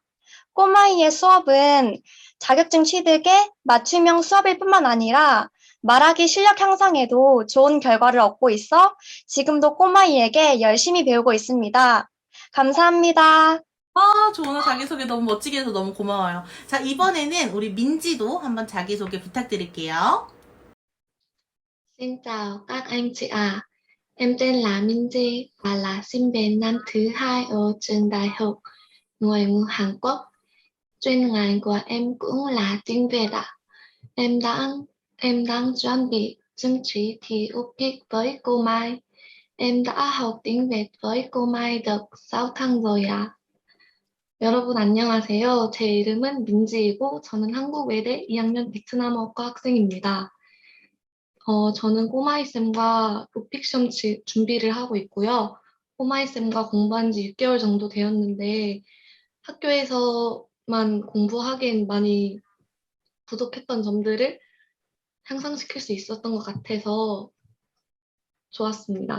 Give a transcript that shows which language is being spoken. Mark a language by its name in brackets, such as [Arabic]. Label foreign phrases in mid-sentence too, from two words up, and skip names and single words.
[Korean] 꼬마이의 수업은 자격증 취득에 맞춤형 수업일 뿐만 아니라 말하기 실력 향상에도 좋은 결과를 얻고 있어 지금도 꼬마이에게 열심히 배우고 있습니다. 감사합니다. 조은아 자기소개 너무 멋지게 해서 너무 고마워요. 자, 이번에는 우리 민지도 한번 자기소개 부탁드릴게요. [Vietnamese] Xin chào các anh chị ạ. Em tên là Minh Di và là sinh viên năm thứ hai ở trường Đại học Ngoại ngữ Hàn Quốc. Chuyên ngành của em cũng là tiếng Việt ạ. Em đang em đang chuẩn bị chứng chỉ thi UPIC với cô Mai. Em đã học tiếng Việt với cô Mai được 6 tháng rồi ạ. [Korean] 여러분 안녕하세요. 제 이름은 민지이고 저는 한국외대 2학년 베트남어과 학생입니다. 저는 꼬마이쌤과 로픽시험 준비를 하고 있고요. 꼬마이쌤과 공부한 지 6개월 정도 되었는데 학교에서만 공부하기엔 많이 부족했던 점들을 향상시킬 수 있었던 것 같아서 좋았습니다.